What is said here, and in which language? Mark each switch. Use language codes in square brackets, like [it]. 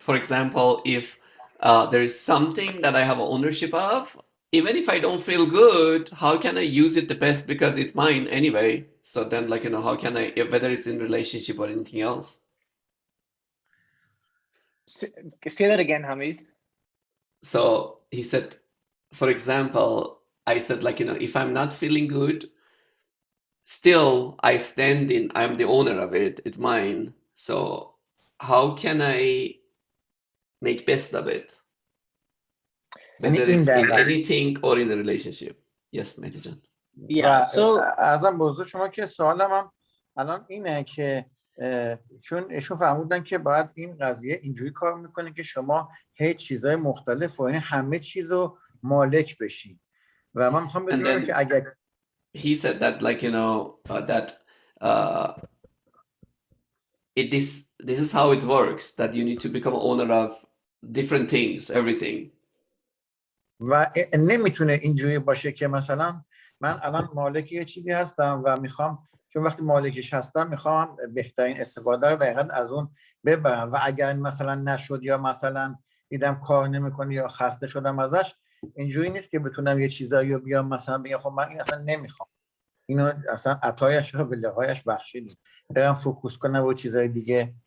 [en] For example, if there is something that I have ownership of, even if I don't feel good, how can I use it the best because it's mine anyway? So then, like, how can I, whether it's in relationship or anything else? Say that again, Hamid. So he said, for example, I said, like, if I'm not feeling good, still I stand in, I'm the owner of it, it's mine. So how can I make best of it? Whether it's in anything or in a relationship. Yes, Mehdi Jan. Yeah, so [fa] ازم بزرگ شما که سوالم هم الان اینه که چون ایشون فرمودن که باید این قضیه اینجوری کار میکنه که شما هیچ چیزای مختلف و یعنی همه چیز رو مالک بشین و من میخوام بدونم که اگر [en] he said that like that this is how it works, that you need to become owner of different things, everything. [fa] و نمیتونه اینجوری باشه که مثلا من الان مالک یه چیزی هستم و میخوام چون وقتی مالکش هستم میخوام بهترین استفاده رو دقیقاً از اون ببرم و اگر مثلا نشد یا مثلا دیدم کار نمیکنه یا خسته شدم ازش، اینجوری نیست که بتونم یه چیزایی رو بیام مثلا بگم خب من این اصلا نمیخوام، اینو اصلا عطایش رو به لقایش بخشیدیم، برم فوکوس کنم رو چیزای دیگه.